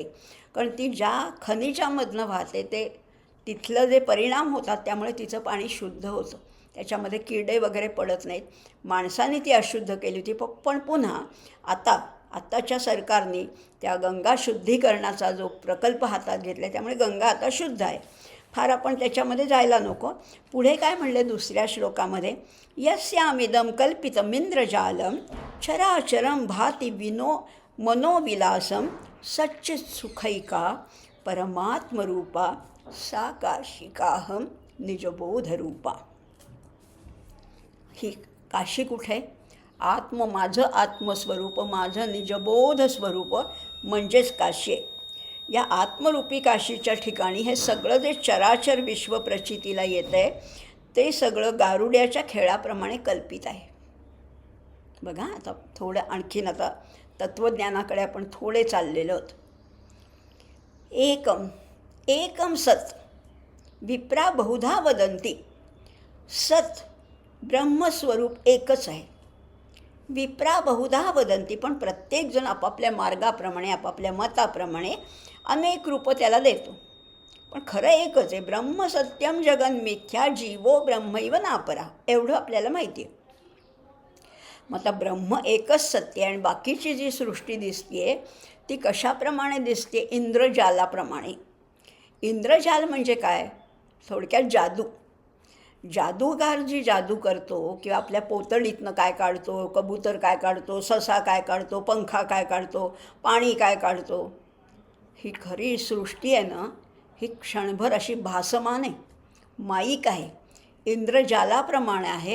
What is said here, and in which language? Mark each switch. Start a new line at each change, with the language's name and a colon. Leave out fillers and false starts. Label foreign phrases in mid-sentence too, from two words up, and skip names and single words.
Marathi: कारण ती ज्या खनिजामधनं वाहते ते तिथलं जे परिणाम होतात त्यामुळे तिचं पाणी शुद्ध होतं, त्याच्यामध्ये किडे वगैरे पडत नाहीत. माणसाने ती अशुद्ध केली होती. पण पुन्हा आत्ताच्या सरकारने त्या गंगा शुद्धीकरणाचा जो प्रकल्प हातात घेतला आहे त्यामुळे गंगा आता शुद्ध आहे. फार आपण त्याच्यामध्ये जायला नको. पुढे काय म्हणले दुसऱ्या श्लोकामध्ये?
Sanskrit: यस्यामिदं कल्पितमिंद्रजालं चराचरं भाति मनोविलासं सच्चित सुखैका परमात्मरूपा सा काशिकाहम निजबोधरूपा.
Marathi: ही काशी कुठे आहे? माझं आत्मस्वरूप, माझं निजबोध स्वरूप म्हणजेच काशी आहे. या आत्मरूपी काशीच्या ठिकाणी हे सगळं जे चराचर विश्व प्रचितीला येतं आहे ते सगळं गारुड्याच्या खेळाप्रमाणे कल्पित आहे. बघा आता थोडं आणखीन आता तत्त्वज्ञानाकडे आपण थोडे चाललेलो आहोत.
Sanskrit: एकम एकम सत विप्रा बहुधा वदंती.
Marathi: सत ब्रह्मस्वरूप एकच आहे.
Sanskrit: विप्रा बहुधा वदंती,
Marathi: पण प्रत्येकजण आपापल्या मार्गाप्रमाणे आपापल्या मताप्रमाणे अनेक रूपं त्याला देतो. पण खरं एकच आहे.
Sanskrit: ब्रह्म सत्यम जगन मिथ्या जीवो ब्रह्मैव नापरा,
Marathi: एवढं आपल्याला माहिती आहे. मग आता ब्रह्म एकच सत्य आहे आणि बाकीची जी सृष्टी दिसते आहे ती कशाप्रमाणे दिसते? इंद्रजालाप्रमाणे. इंद्रजाल म्हणजे काय? थोडक्यात जादू. जादूगार जी जादू करतो किंवा आपल्या पोतडीतनं काय काढतो, कबूतर काय काढतो, ससा काय काढतो, पंखा काय काढतो, पाणी काय काढतो, ही खरी सृष्टी आहे ना, ही क्षणभर अशी भासमान आहे, माईक आहे, इंद्रजालाप्रमाणे आहे.